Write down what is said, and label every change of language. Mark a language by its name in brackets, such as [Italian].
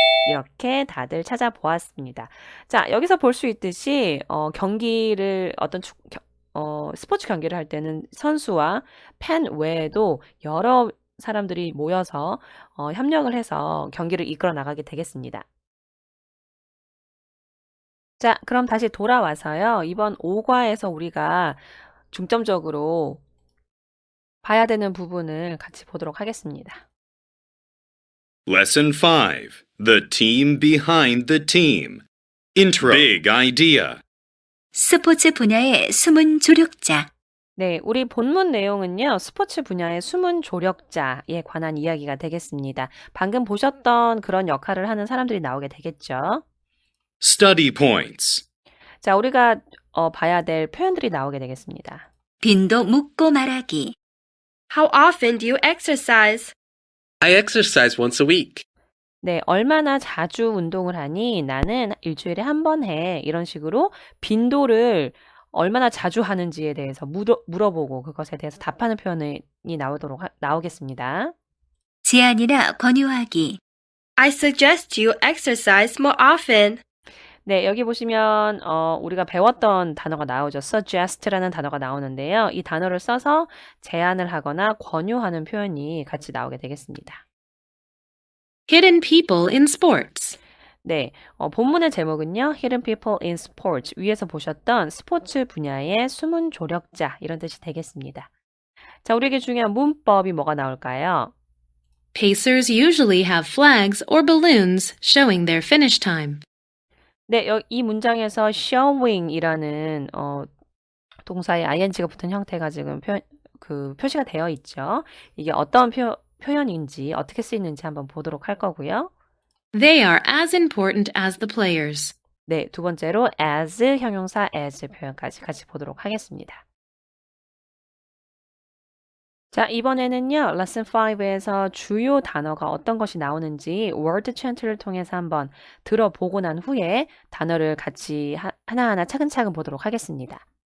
[Korean] 이렇게 다들 찾아보았습니다. 자, 여기서 볼 수 있듯이 경기를 스포츠 경기를 할 때는 선수와 팬 외에도 여러 사람들이 모여서 협력을 해서 경기를 이끌어 나가게 되겠습니다. 자, 그럼 다시 돌아와서요. 이번 5과에서 우리가 중점적으로 봐야 되는 부분을 같이 보도록 하겠습니다. [English] Lesson 5. The team behind the team. Intro. Big idea. [Korean] 스포츠 분야의 숨은 조력자. 네, 우리 본문 내용은요, 스포츠 분야의 숨은 조력자에 관한 이야기가 되겠습니다. 방금 보셨던 그런 역할을 하는 사람들이 나오게 되겠죠. [English] Study points. [Korean] 자, 우리가 봐야 될 표현들이 나오게 되겠습니다. 빈도 묻고 말하기. [English] How often do you exercise? I exercise once a week. [Korean] 네, 얼마나 자주 운동을 하니? 나는 일주일에 한 번 해. 이런 식으로 빈도를 얼마나 자주 하는지에 대해서 물어보고 그것에 대해서 답하는 표현이 나오겠습니다. 제안이나 권유하기. [English] I suggest you exercise more often. [Korean] 네, 여기 보시면 우리가 배웠던 단어가 나오죠. suggest라는 단어가 나오는데요. 이 단어를 써서 제안을 하거나 권유하는 표현이 같이 나오게 되겠습니다. [English] Hidden people in sports. [Korean] 네, 본문의 제목은요. [English] Hidden People in Sports. [Korean] 위에서 보셨던 스포츠 분야의 숨은 조력자 이런 뜻이 되겠습니다. 자, 우리에게 중요한 문법이 뭐가 나올까요? [English] Pacers usually have flags or balloons showing their finish time. [Korean] 네, 이 문장에서 showing이라는 동사에 ing가 붙은 형태가 지금 표시가 되어 있죠. 이게 어떤 표현인지 어떻게 쓰이는지 한번 보도록 할 거고요. [English] They are as important as the players. [Korean] 네, 두 번째로 as 형용사 as 표현까지 같이 보도록 하겠습니다. 자, 이번에는요. 레슨 5에서 주요 단어가 어떤 것이 나오는지 word chant를 통해서 한번 들어보고 난 후에 단어를 같이 하나하나 차근차근 보도록 하겠습니다.